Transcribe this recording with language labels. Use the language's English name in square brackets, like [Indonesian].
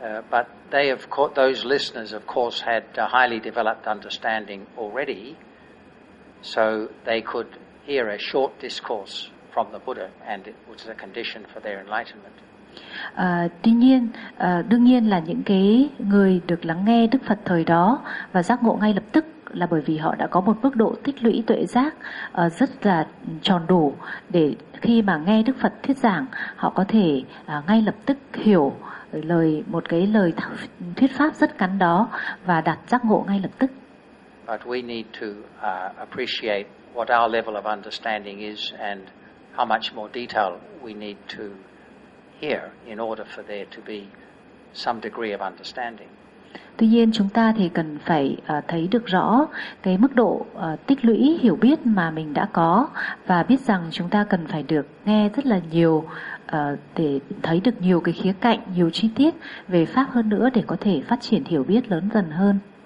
[English] But they of course, those listeners of course had a highly developed understanding already, so they could hear a short discourse from the Buddha and it was a condition for their enlightenment. [Vietnamese] Tuy nhiên là những cái người được lắng nghe Đức Phật thời đó và giác ngộ ngay lập tức là bởi vì họ đã có một mức độ tích lũy tuệ giác rất là tròn đủ để khi mà nghe Đức Phật thuyết giảng họ có thể ngay lập tức hiểu lời một cái lời thuyết pháp rất ngắn đó và đạt giác ngộ ngay lập tức. [English] But we need to appreciate what our level of understanding is and how much more detail we need to here in order for there to be some degree of understanding. [Vietnamese] Tuy nhiên chúng ta thì cần phải thấy được rõ cái mức độ tích lũy hiểu biết mà mình đã có và biết rằng chúng ta cần phải được nghe rất là nhiều để thấy được nhiều cái khía cạnh, nhiều chi tiết về pháp hơn nữa để có thể phát triển hiểu biết lớn dần hơn.